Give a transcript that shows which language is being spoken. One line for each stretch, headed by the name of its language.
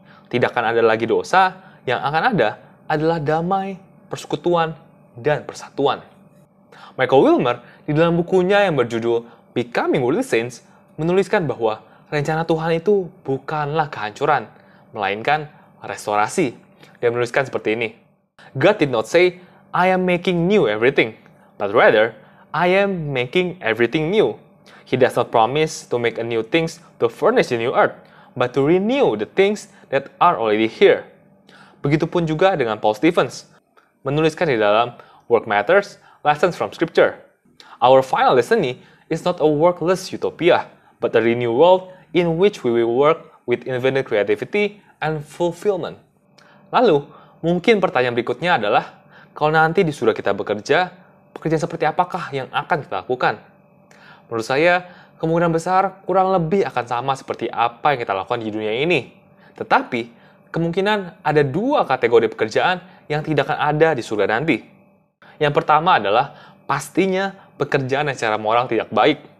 Indonesian: Tidak akan ada lagi dosa, yang akan ada adalah damai, persekutuan, dan persatuan. Michael Wilmer, di dalam bukunya yang berjudul Becoming Worldly Saints, menuliskan bahwa rencana Tuhan itu bukanlah kehancuran, melainkan restorasi. Dia menuliskan seperti ini.
English: God did not say, I am making new everything, but rather, I am making everything new. He does not promise to make a new things to furnish the new earth, but to renew the things that are already here.
Indonesian: Begitupun juga dengan Paul Stevens, menuliskan di dalam Work Matters, Lessons from Scripture.
English: Our final destiny is not a workless utopia, but a renewed world in which we will work with infinite creativity and fulfillment.
Indonesian: Lalu, mungkin pertanyaan berikutnya adalah, kalau nanti di surga kita bekerja, pekerjaan seperti apakah yang akan kita lakukan? Menurut saya, kemungkinan besar kurang lebih akan sama seperti apa yang kita lakukan di dunia ini. Tetapi, kemungkinan ada dua kategori pekerjaan yang tidak akan ada di surga nanti. Yang pertama adalah pastinya pekerjaan yang secara moral tidak baik.